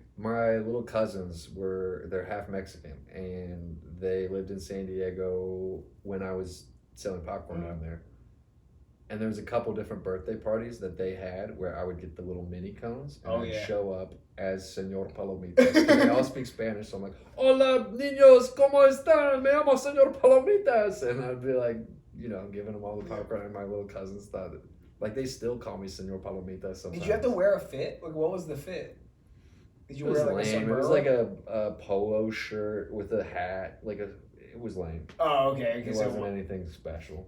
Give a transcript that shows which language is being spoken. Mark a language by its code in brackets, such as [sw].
[en] My little cousins they're half Mexican, and they lived in San Diego when I was selling popcorn down there. And there was a couple different birthday parties that they had where I would get the little mini cones, and I'd show up as Senor Palomitas. And they all speak Spanish, so I'm like, [es] hola, niños, ¿cómo están? Me llamo Senor Palomitas. [en] And I'd be like, giving them all the popcorn, and my little cousins thought it. Like, they still call me Senor Palomitas sometimes. Did you have to wear a fit? Like, what was the fit? Did you wear like a sombrero? It was like a polo shirt with a hat. It was lame. Oh, okay. It wasn't anything special.